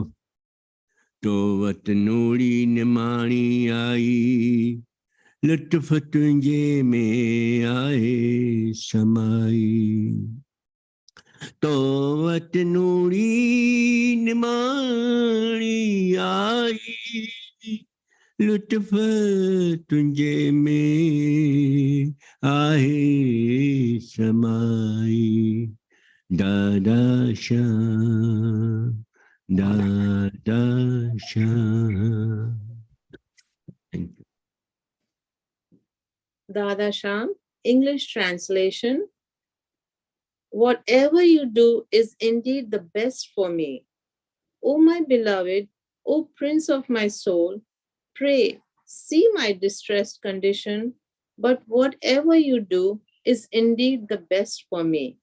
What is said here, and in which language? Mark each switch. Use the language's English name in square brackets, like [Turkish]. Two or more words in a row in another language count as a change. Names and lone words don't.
[Sindhi] तो वत नूरी निमाणी आई, लुत्फ़ तुंहिंजे में आहे समाई। तो वत नूरी निमाणी आई, लुत्फ़ तुंहिंजे में आहे समाई। दादा श्याम, दादा श्याम। [English] Thank you. Dada Sham, English translation. Whatever you do is indeed the best for me. O my beloved, O Prince of my soul, pray, see my distressed condition, but whatever you do is indeed the best for me.